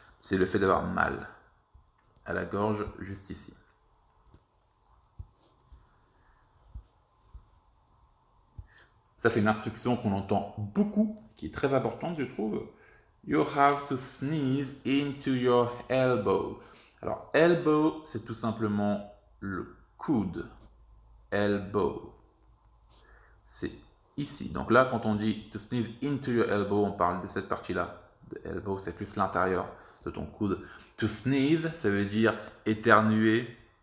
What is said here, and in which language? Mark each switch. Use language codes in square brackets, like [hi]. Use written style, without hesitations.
[fr] C'est le fait d'avoir mal à la gorge, juste ici. Ça, c'est une instruction qu'on entend beaucoup, qui est très importante, je trouve. [en] You have to sneeze into your elbow. [fr] Alors, elbow, c'est tout simplement le coude. Elbow. C'est ici. Donc là, quand on dit [en] to sneeze into your elbow, [fr] on parle de cette partie-là. The elbow, c'est plus l'intérieur de ton coude. To sneeze, ça veut dire éternuer.